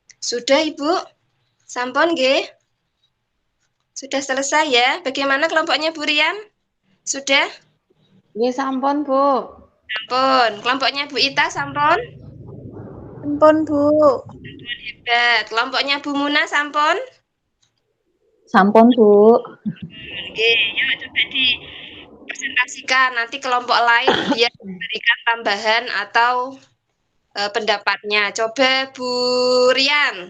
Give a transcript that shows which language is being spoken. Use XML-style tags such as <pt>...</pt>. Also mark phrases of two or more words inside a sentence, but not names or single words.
<id>Sudah Ibu?</id> <jv>Sampun nggih?</jv> <id>Sudah selesai ya? Bagaimana kelompoknya Bu Rian? Sudah?</id> <jv>Nggih sampun, Bu. Sampun.</jv> <id>Kelompoknya Bu Ita sampun?</id> <jv>Ampun, Bu.</jv> <id>Hebat. Kelompoknya Bu Muna sampun?</id> <jv>Sampun, Bu.</jv> <id>Oke, yuk coba dipresentasikan. Nanti kelompok lain biar memberikan tambahan atau pendapatnya. Coba Bu Rian.</id>